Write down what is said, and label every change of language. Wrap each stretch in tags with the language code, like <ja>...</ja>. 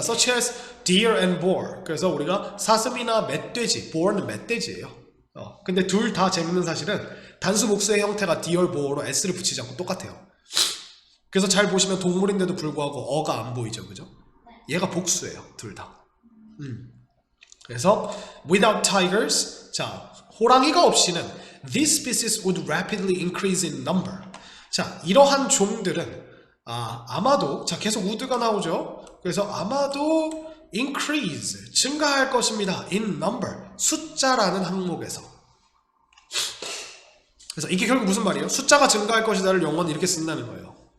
<en>Such as deer and boar.</en> <ko>그래서 우리가 사슴이나 멧돼지, boar는 멧돼지예요. 근데 둘 다 재밌는 사실은 단수 복수의 형태가 deer, boar로 s를 붙이지 않고 똑같아요. 그래서 잘 보시면 동물인데도 불구하고 어가 안 보이죠, 그죠? 얘가 복수예요, 둘 다.</ko> <en>그래서 without tigers,</en> <ko>자, 호랑이가 없이는</ko> <en>these species would rapidly increase in number.</en> <ko>자, 이러한 종들은 아마도, 자, 계속 would가 나오죠. 그래서 아마도 increase, 증가할 것입니다. in number, 숫자라는 항목에서. 그래서 이게 결국 무슨 말이에요? 숫자가 증가할 것이다를 영어는 이렇게 쓴다는 거예요.</ko>